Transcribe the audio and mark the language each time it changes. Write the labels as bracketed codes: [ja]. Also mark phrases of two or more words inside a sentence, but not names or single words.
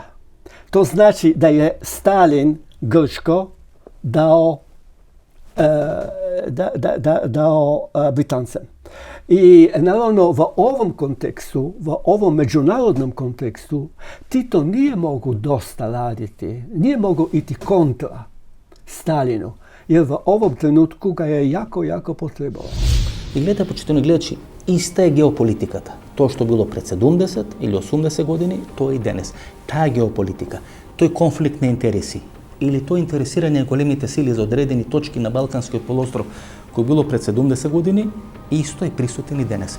[hr] To znači da je Stalin Grčko dao Britancem. I naravno v ovom kontekstu, v ovom međunarodnom kontekstu, Tito nije mogu dosta raditi, nije mogu iti kontra Stalinu, jer v ovom trenutku ga je jako potrebalo. [mk] И гледате, почитани гледачи, иста е геополитиката. Тоа што било пред 70 или 80 години, тоа и денес. Таа геополитика, тој конфликт на интереси или тоа интересирање на големите сили за одредени точки на Балканскиот полуостров, кој било пред 70 години, исто е присутен и денес.